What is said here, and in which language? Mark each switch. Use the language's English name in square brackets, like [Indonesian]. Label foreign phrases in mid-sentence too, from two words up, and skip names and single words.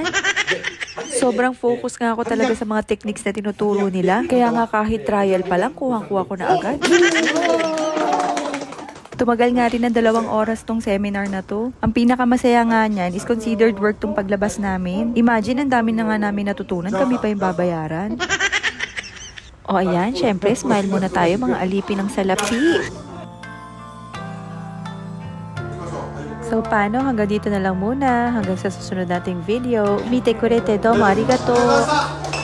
[Filipino] Sobrang focus nga ako talaga sa mga techniques na tinuturo nila. Kaya nga kahit trial pa lang, kuhang-kuha ko na agad. Tumagal nga rin ng 2 oras tong seminar na to. Ang pinakamasaya nga niyan [English] is considered work [Filipino] tong paglabas namin. Imagine, ang dami na nga namin natutunan, kami pa yung babayaran. O ayan, syempre, smile muna tayo mga alipin ng salapi. So paano, hanggang dito na lang muna. Hanggang sa susunod nating video. [Japanese] 見てくれて、どうもありがとう!